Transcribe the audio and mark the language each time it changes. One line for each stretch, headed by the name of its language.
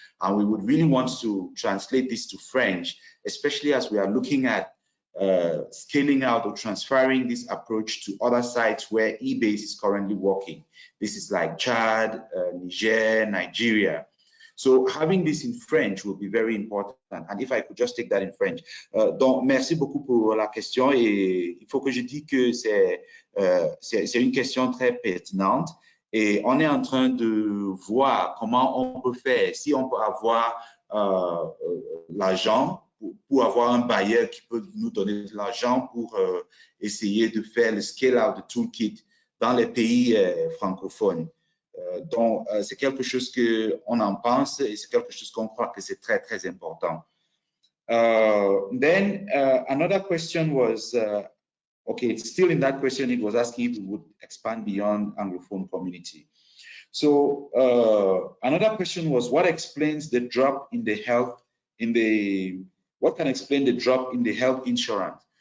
English: And we would really want to translate this to French, especially as we are looking at scaling out or transferring this approach to other sites where eBASE is currently working. This is like Chad, Niger, Nigeria. So having this in French will be very important. And if I could just take that in French.
French: Donc, merci beaucoup pour la question. Et il faut que je dise que c'est une question très pertinente. Et on est en train de voir comment on peut faire, si on peut avoir l'argent, pour avoir un bailleur qui peut nous donner de l'argent pour essayer de faire le scale-out de Toolkit dans les pays francophones. Donc, c'est quelque chose qu'on en pense et c'est quelque chose qu'on croit que c'est très, très important.
English: Then another question was, okay, it's still in that question, it was asking if we would expand beyond Anglophone community. So another question was, what explains the drop in the health, what can explain the drop in the health insurance?